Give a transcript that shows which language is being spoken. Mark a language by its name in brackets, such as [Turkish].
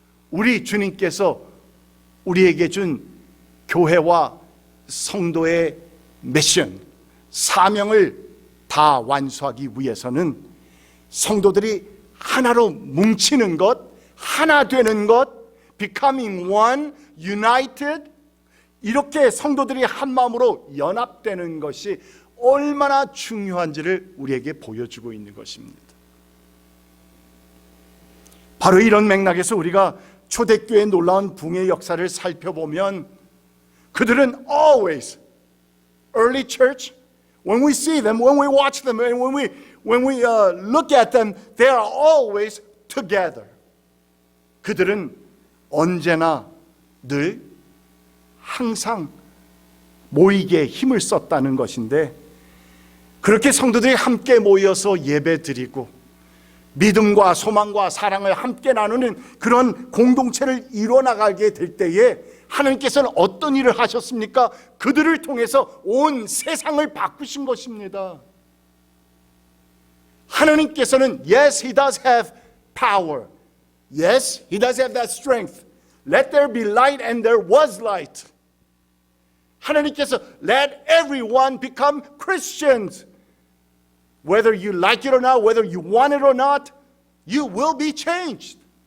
[Korean] 우리 주님께서 우리에게 준 교회와 성도의 미션, 사명을 다 완수하기 위해서는 성도들이 하나로 뭉치는 것, 하나 되는 것, [English] becoming one, united, [Korean] 이렇게 성도들이 한 마음으로 연합되는 것이 얼마나 중요한지를 우리에게 보여주고 있는 것입니다. 바로 이런 맥락에서 우리가 초대교회의 놀라운 붕의 역사를 살펴보면, 그들은 [English] always, early church, when we see them, when we watch them, and when we look at them, they are always together. [Korean] 그들은 언제나 늘 항상 모이게 힘을 썼다는 것인데, 그렇게 성도들이 함께 모여서 예배드리고 믿음과 소망과 사랑을 함께 나누는 그런 공동체를 이뤄나가게 될 때에 하나님께서는 어떤 일을 하셨습니까? 그들을 통해서 온 세상을 바꾸신 것입니다. 하나님께서는 [English] yes, He does have power. Yes, He does have that strength. Let there be light, and there was light. [Korean] 하나님께서 [English] let everyone become Christians. Whether you like it or not, whether you want it or not, you will be changed.